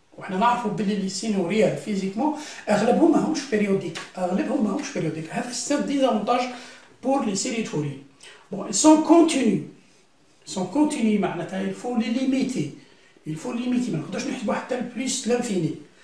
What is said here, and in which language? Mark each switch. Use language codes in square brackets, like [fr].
[ar] وحنا نعرفوا بلي لي سينو ريال فيزيكمون اغلبهم ماهمش بيريوديك. [fr] هذا c'est un désavantage pour les séries de Fourier. Bon, ils sont continus معناتها il faut les limiter. [ar] ما نقدرش نحسبوا حتى [fr] plus l'infini.